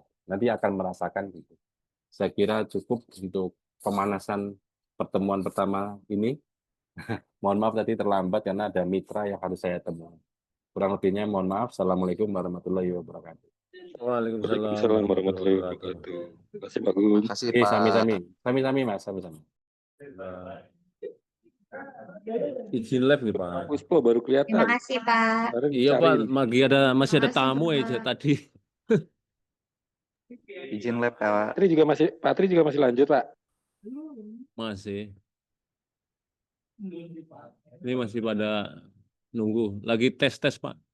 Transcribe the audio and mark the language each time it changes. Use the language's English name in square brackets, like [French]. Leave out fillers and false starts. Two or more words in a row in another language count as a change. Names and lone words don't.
[Indonesian] Nanti akan merasakan gitu. Saya kira cukup untuk pemanasan pertemuan pertama ini. Mohon maaf tadi terlambat karena ada mitra yang harus saya temui. Kurang lebihnya mohon maaf. [Arabic] السلام عليكم ورحمة الله وبركاته. وعليكم السلام وعليكم السلام ورحمة الله وبركاته. [Indonesian] wabarakatuh. Terima kasih Pak Gun. Makasih Oke, Pak. [Javanese] sami-sami. Sami-sami Mas, sami-sami. [Indonesian] Nah, izin live nih Pak. Puspo baru Terima kelihatan. kasih, Pak. Kemarin Iya Pak, dicariin. masih ada Makasih, tamu ya Pak. tadi. Izin lab Pak. Pak Tri juga masih lanjut Pak. Masih. Ini masih pada nunggu. Lagi tes Pak.